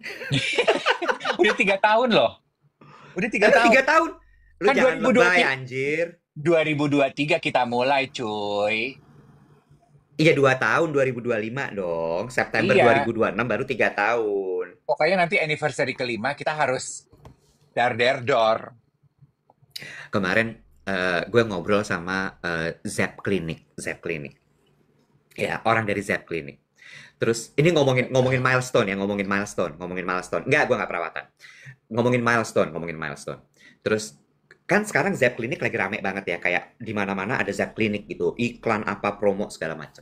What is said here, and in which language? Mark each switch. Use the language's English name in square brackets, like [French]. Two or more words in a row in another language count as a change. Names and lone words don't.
[Indonesian] Udah 3 tahun loh. Udah 3 tahun. 3 tahun? Lu Kan jangan lebay anjir. 2023 kita mulai, cuy. Iya 2 tahun 2025 dong. September Iya, 2026 baru 3 tahun. pokoknya nanti anniversary kelima kita harus dar der dor. Kemarin gue ngobrol sama Zep Clinic, Zep Clinic. Ya, orang dari Zep Clinic. Terus ini ngomongin ngomongin milestone ya, ngomongin milestone. Enggak, gue nggak perawatan. Ngomongin milestone. Terus kan sekarang Zep Clinic lagi rame banget ya, kayak di mana-mana ada Zep Clinic gitu, iklan apa promo segala macam.